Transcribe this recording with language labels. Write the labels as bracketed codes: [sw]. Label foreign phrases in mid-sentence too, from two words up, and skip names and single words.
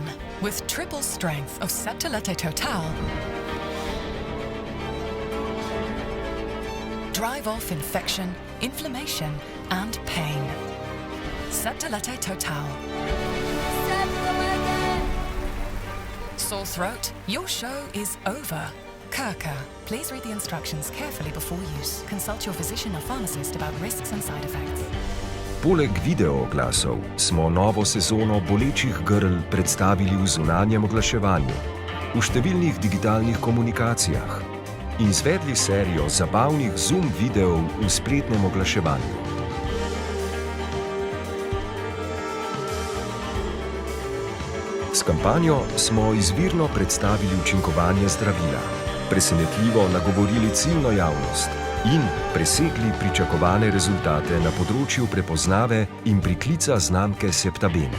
[en] With triple strength of Septalete Total, drive off infection, inflammation and pain. Septalete Total. Sore throat? Your show is over. Kirka. Please read the instructions carefully before use. Consult your physician or pharmacist about risks and side effects. [sl] Poleg videooglasov smo novo sezono bolečih grl predstavili v zunanjem oglaševanju, v številnih digitalnih komunikacijah in izvedli serijo zabavnih zoom videov v spletnem oglaševanju. S kampanjo smo izvirno predstavili učinkovanje zdravila, presenetljivo nagovorili ciljno javnost in presegli pričakovane rezultate na področju prepoznave in priklica znamke Septabene.